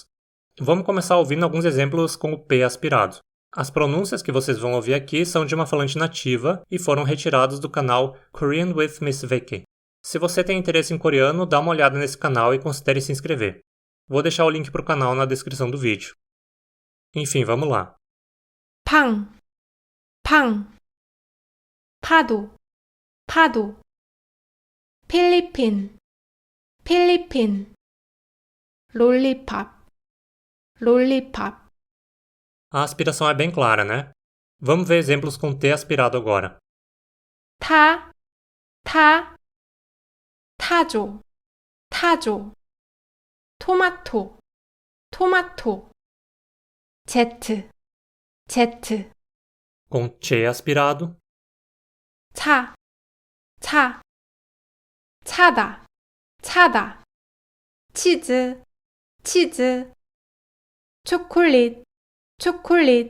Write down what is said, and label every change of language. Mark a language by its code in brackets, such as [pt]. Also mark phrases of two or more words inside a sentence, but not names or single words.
[pt] Vamos começar ouvindo alguns exemplos com o P aspirado. As pronúncias que vocês vão ouvir aqui são de uma falante nativa e foram retirados do canal Korean with Miss Vicky. Se você tem interesse em coreano, dá uma olhada nesse canal e considere se inscrever. Vou deixar o link para o canal na descrição do vídeo. Enfim, vamos lá. [ko] 팡, 팡, 파도, 파도, 필리핀, 필리핀, 롤리팝, 롤리팝, [pt] A aspiração é bem clara, né? Vamos ver exemplos com T aspirado agora. [ko] 타, 타, 타조, 타조, 토마토, 토마토, 제트, 제트, [pt] Com Che aspirado. [ko] 차, 차, 차다, 차다, 치즈, 치즈, 초콜릿, 초콜릿,